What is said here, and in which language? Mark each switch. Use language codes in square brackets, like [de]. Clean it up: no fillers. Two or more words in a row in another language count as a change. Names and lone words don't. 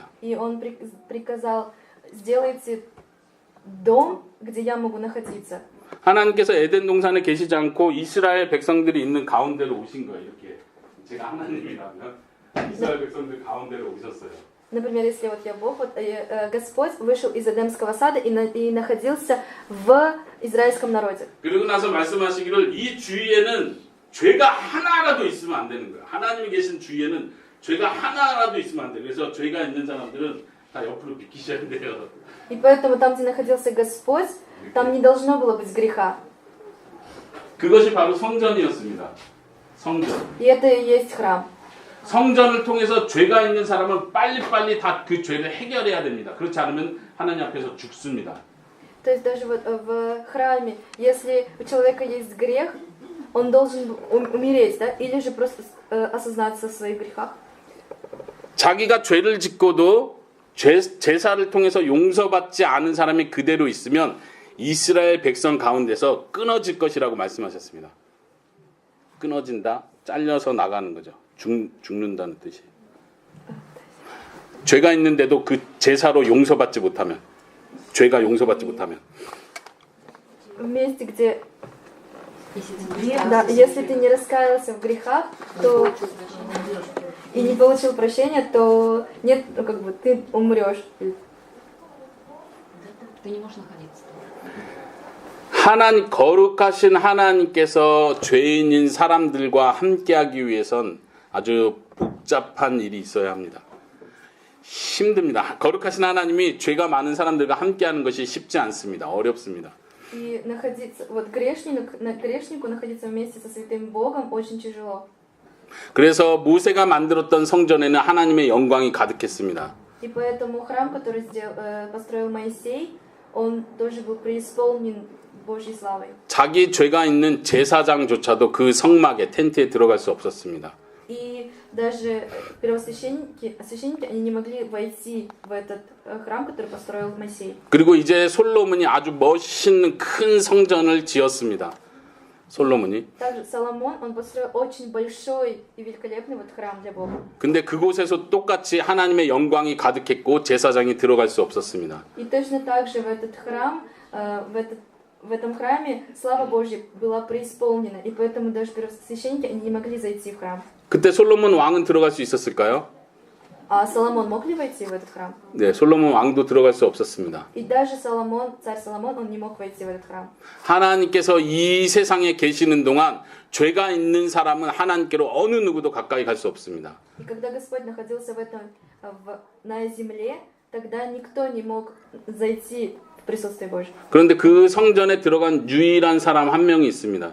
[ru] И он приказал: сделайте дом, где я могу находиться. [ko] 하나님께서 에덴 동산에 계시지 않고 이스라엘 백성들이 있는 가운데로 오신 거예요. 이렇게 제가 하나님이라면 이스라엘 백성들 가운데로 오셨어요. [ru] Например, если вот я Бог, вот Господь вышел из Эдемского сада и находился в израильском народе. [ko] 그리고 나서 말씀하시기를 이 주위에는 죄가 하나라도 있으면 안 되는 거예요. 하나님이 계신 주위에는 죄가 하나라도 있으면 안 돼요. 그래서 죄가 있는 사람들은 다 옆으로 비키셔야 돼요. [ru] И поэтому там, где находился Господь, там не должно было быть греха. [ko] 그것이 바로 성전이었습니다. 성전. [ru] И это и есть храм. [ko] 성전을 통해서 죄가 있는 사람은 빨리빨리 다 그 죄를 해결해야 됩니다. 그렇지 않으면 하나님 앞에서 죽습니다. [ru] То есть даже вот в храме, если у человека есть грех, он должен умереть, да? Или же просто осознаться в своих грехах. [ko] 자기가 죄를 짓고도 제사를 통해서 용서받지 않은 사람이 그대로 있으면 이스라엘 백성 가운데서 끊어질 것이라고 말씀하셨습니다. 끊어진다, 잘려서 나가는 거죠. 죽는다는 뜻이. 죄가 있는데도 그 제사로 용서받지 못하면, 죄가 용서받지 못하면. [ru] В месте, где, Если ты не да, если ты не раскаялся в грехах, то и не получил прощения, то нет, ну, как бы ты умрешь. ты не можешь находиться. [ko] 하나님 거룩하신 하나님께서 죄인인 사람들과 함께하기 위해선 아주 복잡한 일이 있어야 합니다. 힘듭니다. 거룩하신 하나님이 죄가 많은 사람들과 함께하는 것이 쉽지 않습니다. 어렵습니다. [ru] И находиться, вот грешнику находиться вместе со святым Богом очень тяжело. [ko] 그래서 모세가 만들었던 성전에는 하나님의 영광이 가득했습니다. [ru] И поэтому храм, который построил Моисей, он тоже был преисполнен Божьей славой. [ko] 자기 죄가 있는 제사장조차도 그 성막에 텐트에 들어갈 수 없었습니다. [ru] И даже священники, они не могли войти в этот храм, который построил Моисей. [ko] 그리고 이제 솔로몬이 아주 멋있는 큰 성전을 지었습니다. 솔로몬이. [ru] Также Соломон, он построил очень большой и великолепный вот храм для Бога. [ko] 근데 그곳에서 똑같이 하나님의 영광이 가득했고 제사장이 들어갈 수 없었습니다. [ru] И точно так же в этот храм, в этом храме слава Божья была преисполнена, и поэтому даже первосвященники они не могли зайти в храм. [ko] 그때 솔로몬 왕은 들어갈 수 있었을까요? [ru] А Соломон мог ли войти в этот храм? [ko] 네, 솔로몬 왕도 들어갈 수 없었습니다. [ru] И даже царь Соломон, он не мог войти в этот храм. [ko] 하나님께서 이 세상에 계시는 동안 죄가 있는 사람은 하나님께로 어느 누구도 가까이 갈 수 없습니다. [ru] И когда Господь находился на земле, тогда никто не мог зайти в присутствие Божье. [ko] 그런데 그 성전에 들어간 유일한 사람 한 명이 있습니다.